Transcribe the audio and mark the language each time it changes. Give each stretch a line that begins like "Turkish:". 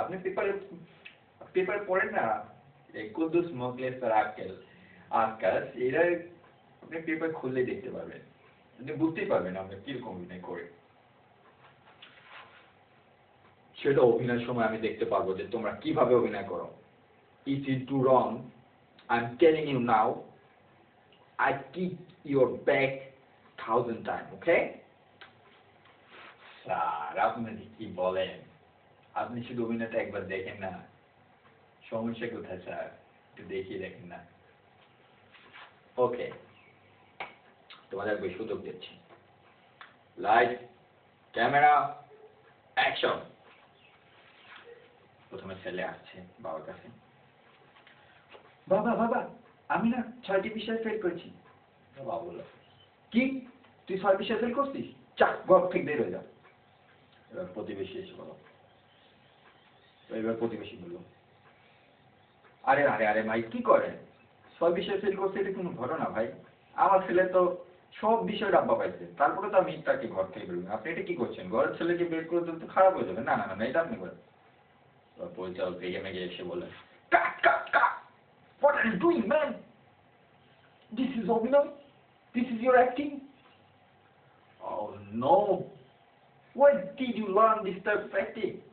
Bangla: আপনি পেপারে পড়েন না, এই কুদ্দুস মোখলেস স্যার, আকাশ, এরা আপনি পেপার খুললে দেখতে পারবেন, আপনি বুঝতেই পারবেন আমরা কিরকম অভিনয় করি। সেটা অভিনয়ের সময় আমি দেখতে পারবো যে তোমরা কিভাবে অভিনয় করো।
English: If you do wrong, I'm telling you now, I kick your back 1,000 times, okay?
Bangla: Sir আপনি কি বলেন? আপনি শুধু অভিনয়টা একবার দেখেন না, সমস্যা কোথায় স্যার? একটু দেখিয়ে দেখেন না। ওকে, তোমাদের একবার সুযোগ দিচ্ছি। Light, camera, action. প্রথমে ছেলে আসছে বাবার কাছে। বাবা বাবা, আমি না 6টি বিষয় ফেল করেছি। বাবা বলল, কি তুই 6 বিষয় ফেল করছিস? চাক, ঘর থেকে বের হয়ে যা। এবার প্রতিবেশী এসে বলো। এবার প্রতিবেশী বলল, আরে আরে আরে ভাই কি করেন? 6 বিষয় ফেল করছে, এটা কোনো ঘটনা ভাই? আমার ছেলে তো সব বিষয় ডাব্বা পাইছে, তারপরে তো আমি তাকে ঘর থেকে বের করি। আপনি এটা কি করছেন? ঘরের ছেলেকে বের করে দিলে তো খারাপ হয়ে যাবে। না না না, এটা আপনি করেন। পরিচালক রেগে মেগে এসে বললেন, কাট কাট কাট,
English: what are you doing man? This is অভিনয়, this is your acting. Oh no, where did you learn this type of acting?